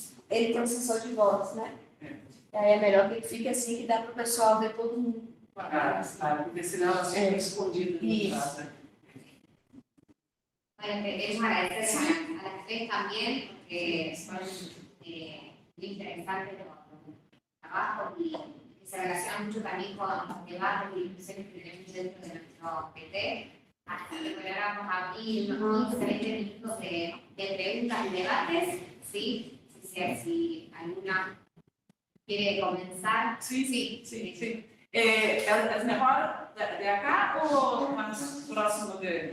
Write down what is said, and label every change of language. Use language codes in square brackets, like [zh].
[pt] Ele tem um sensor de voz, né? Aí é melhor que ele fique assim, que dá para o pessoal ver todo mundo. Porque senão elas ficam escondidas. Isso. [es] Bueno, queremos agradecer a las tres también, porque son interesantes los trabajos y que se relacionan mucho también con los debates y discusiones que tenemos dentro de nuestro PT. Así que bueno, ahora vamos a abrir unos 15, 20 minutos de preguntas y debates. ¿Sí? Si alguna quiere comenzar. [pt] Sim. É melhor de cá ou mais próximo de...